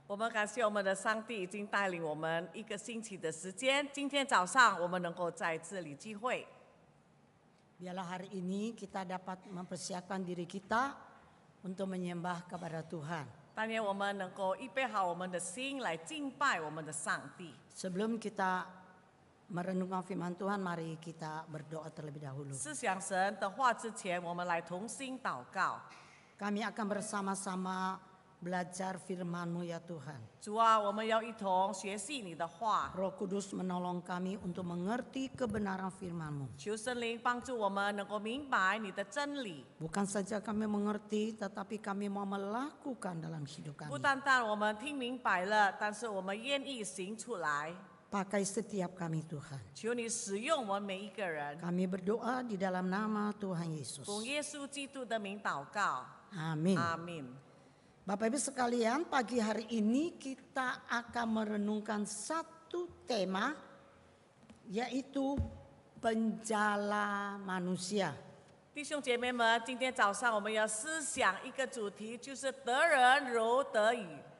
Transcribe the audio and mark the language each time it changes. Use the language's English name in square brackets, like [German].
[Chinese] 我们感谢我们的上帝已经带领我们一个星期的时间。今天早上我们能够在这里聚会， [Indonesian] Biarlah hari ini kita dapat mempersiapkan diri kita untuk menyembah kepada Tuhan. [Chinese] 但愿我们能够预备好我们的心来敬拜我们的上帝。 [Indonesian] Sebelum kita merenungkan firman Tuhan, mari kita berdoa terlebih dahulu. [Chinese] 思想神的话之前，我们来同心祷告。 [Indonesian] Kami akan bersama-sama belajar firman-Mu ya Tuhan. [Chinese] 主啊，我们要一同学习你的话， [Indonesian] Roh Kudus menolong kami untuk mengerti kebenaran firman-Mu. [Chinese] 求圣灵帮助我们能够明白你的真理。 [Indonesian] Bukan saja kami mengerti, tetapi kami mau melakukan dalam hidup [Chinese] 不 [Indonesian] kami. [Chinese] 单单我们听明白了，但是我们愿意行出来。 [Indonesian] pakai setiap kami Tuhan. [Chinese] 求你使用我们每一个人， [Indonesian] Kami berdoa di dalam nama Tuhan Yesus. [Chinese] 奉耶稣基督的名祷告， [Indonesian] Amin. [Chinese] 阿门。 [Indonesian] Bapak Ibu sekalian, pagi hari ini kita akan merenungkan satu tema, yaitu penjala manusia. [Chinese] 弟兄姐妹们，今天早上我们要思想一个主题，就是得人如得鱼。